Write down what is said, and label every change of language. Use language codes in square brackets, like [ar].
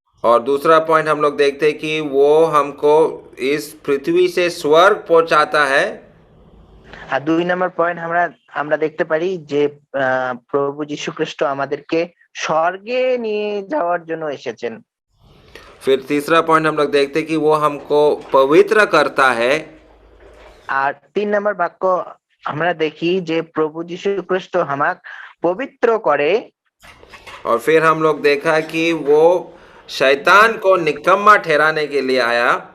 [hi] और दूसरा पॉइंट हम लोग देखते हैं कि वो हमको इस पृथ्वी से स्वर्ग पहुंचाता है। [bn] আর 2 নম্বর পয়েন্ট আমরা দেখতে পারি যে প্রভু যীশু খ্রিস্ট আমাদেরকে স্বর্গে নিয়ে যাওয়ার জন্য এসেছেন। [hi] फिर तीसरा पॉइंट हम लोग देखते हैं कि वो हमको पवित्र करता है। [bn] আর 3 নম্বর বাক্য আমরা দেখি যে প্রভু যীশু খ্রিস্ট আমাক পবিত্র করে। [hi] और फिर हम लोग देखा कि वो शैतान को निकम्मा ठहराने के लिए आया।